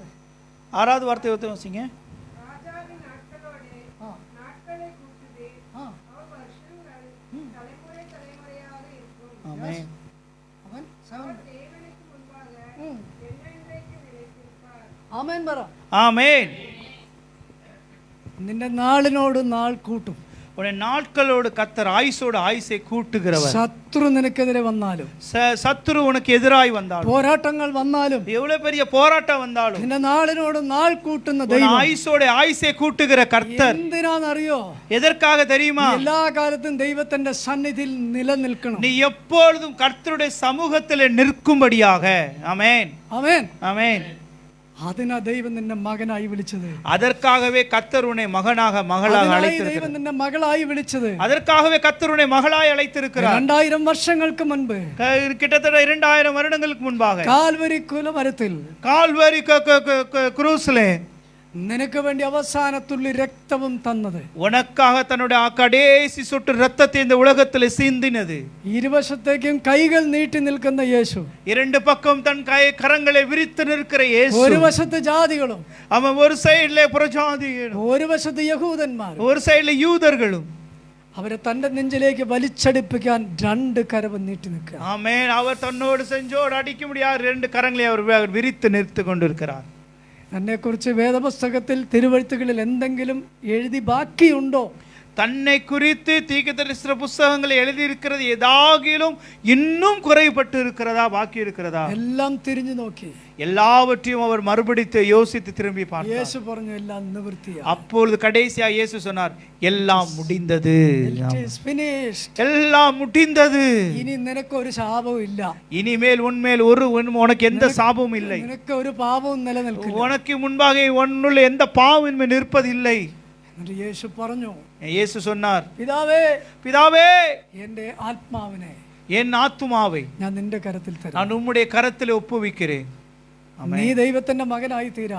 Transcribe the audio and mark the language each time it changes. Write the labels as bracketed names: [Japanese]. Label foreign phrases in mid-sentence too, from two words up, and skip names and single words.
[Tamil] 6வது வார்த்தை ஒருத்தர் வாசிங்க. ஆமென். [Malayalam] ആമേൻ പറ. [Tamil] ஆமென். [Malayalam] നിന്റെ നാളിനോട് നാൾ കൂട്ടും. [Tamil] உன்னை நாட்களோடு கர்த்தர் ஆயுசோடு ஆயுசை கூட்டுகிறவர். [Malayalam] ശത്രു നിനക്കെതിരെ വന്നാലും, [Tamil] சத்துரு உனக்கு எதிராய் வந்தாலும், [Malayalam] പോരാട്ടങ്ങൾ വന്നാലും, [Tamil] எவ்வளவு பெரிய போராட்டம் வந்தாலும், [Malayalam] നിന്റെ നാളിനോട് നാൾ കൂട്ടുന്ന ദൈവം [Tamil] ஆயுசோடு ஆயுசை கூட்டுகிற கர்த்தர் [Malayalam] എന്തിനാണെന്നറിയോ? [Tamil] எதற்காக தெரியுமா? [Malayalam] എല്ലാ കാലത്തും ദൈവത്തിന്റെ സന്നിധിയിൽ നിലനിൽക്കണം. [Tamil] நீ எப்பொழுதும் கர்த்தருடைய சமூகத்தில் நிற்கும்படியாக. ஆமென். [Malayalam] ആമേൻ. [Tamil] ஆமென். [Malayalam] അതിനാ ദൈവം നിന്നെ മകനായി വിളിച്ചത്. [Tamil] அதற்காகவே கர்த்தர் உன்னை மகனாக மகளாக [Malayalam] അതിനായി [Tamil] அழைத்திருக்கிறார். [Malayalam] ദൈവം നിന്നെ മകളായി വിളിച്ചത്. [Tamil] அதற்காகவே கர்த்தர் உன்னை மகளாய் அழைத்திருக்கிறார். [Malayalam] 2000 വർഷങ്ങൾക്ക് മുൻപ് [Tamil] கிட்டத்தட்ட 2000 வருடங்களுக்கு முன்பாக [Malayalam] കാൽവരി കുലമരത്തിൽ [Tamil] கால்வரி குரூஸ்ல [Malayalam] നിനക്ക് വേണ്ടി അവസാനത്തുള്ളി രക്തവും തന്നത്, [Tamil] உனக்காக தன்னுடைய கடைசி சொட்டு ரத்தத்தை இந்த உலகத்தில் சிந்தினது. [Malayalam] ഇരുവശത്തേക്കും കൈകൾ നീട്ടി നിൽക്കുന്ന യേശു, [Tamil] இரண்டு பக்கம் தன் கரங்களை விரித்து நிற்கிற இயேசு. [Malayalam] ഒരു വശത്ത് ജാതികളും, [Tamil] அவன் ஒரு சைடுல புறஜாதிகளும், [Malayalam] ഒരു വശത്ത് യഹൂദന്മാരും, [Tamil] ஒரு சைடுல யூதர்களும். [Malayalam] അവരെ തന്റെ നെഞ്ചിലേക്ക് വലിച്ചടിപ്പിക്കാൻ 2 കരവും നീട്ടി നിൽക്കുക. [Tamil] ஆமென். அவர் தன்னோடு செஞ்சோடு அடிக்க முடியாது 2 கரங்களை அவர் விரித்து நிறுத்தி கொண்டிருக்கிறார். [Malayalam] എന്നെക്കുറിച്ച് വേദപുസ്തകത്തിൽ തിരുവഴുത്തുകളിൽ എന്തെങ്കിലും എഴുതി ബാക്കിയുണ്ടോ? [Tamil] தன்னை குறித்து தீர்க்கதரிசன புத்தகங்களை எழுதி இருக்கிறது ஏதாகிலும் இன்னும் குறைபட்டு இருக்கிறதா, பாக்கி இருக்கிறதா? [Malayalam] എല്ലാം തിരിഞ്ഞു നോക്കി, [Tamil] எல்லாவற்றையும் அவர் மறுபடித்து யோசித்து திரும்பி பார்த்தார். [Malayalam] യേശു പറഞ്ഞു എല്ലാം നിവൃത്തിയായി. [Tamil] அப்பொழுது கடைசியா இயேசு சொன்னார், எல்லாம் முடிந்தது, [English] It is finished. [Tamil] எல்லாம் முடிந்தது. [Malayalam] ഇനി നിനക്ക് ഒരു ശാപവും ഇല്ല, [Tamil] இனிமேல் உன்மேல் உனக்கு எந்த சாபமும் இல்லை, [Malayalam] നിനക്ക് ഒരു പാപവും നിലനിൽക്കില്ല. [Tamil] உனக்கு முன்பாக உன்னுள்ள எந்த பாவம் நிற்பதில்லை. [Malayalam] എന്നിട്ട് യേശു പറഞ്ഞു, [Tamil] இயேசு சொன்னார், [Malayalam] പിതാവേ, [Tamil] பிதாவே, [Malayalam] എന്റെ ആത്മാവിനെ [Tamil] என் ஆத்துமாவை [Malayalam] ഞാൻ നിന്റെ കരത്തിൽ തരാം. [Tamil] நான் உம்முடைய கரத்தில் ஒப்புவிக்கிறேன். [Malayalam] നീ ദൈവത്തിന്റെ മകനായി തീരാ.